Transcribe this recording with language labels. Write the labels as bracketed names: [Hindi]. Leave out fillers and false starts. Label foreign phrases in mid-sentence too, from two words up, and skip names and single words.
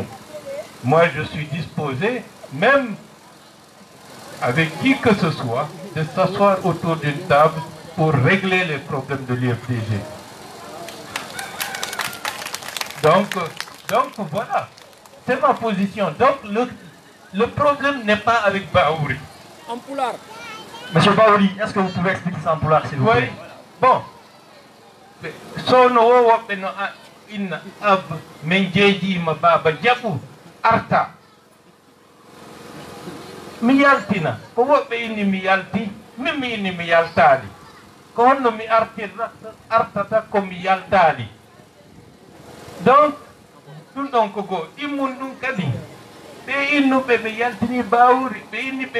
[French] Moi, je suis disposé, même avec qui que ce soit, de s'asseoir autour d'une table pour régler les problèmes de l'IFDG. Donc voilà, c'est ma position. Donc le problème n'est pas avec Baouri. En poulard. Monsieur Baouri, est-ce que vous pouvez expliquer ça en poulard, s'il vous plaît? Bon. [Fula] Sono wowoɓe no inna ab min jeejima baba jaɓu arta mi yaltina ko woɓɓe inni mi yalti min mi inni mi yaltaali ko honno mi artata ko mi yaltaali donc ɗum ɗon ko goo immun ɗum kadi ɓe innuɓe ɓe yaltini Baouri ɓe inni ɓe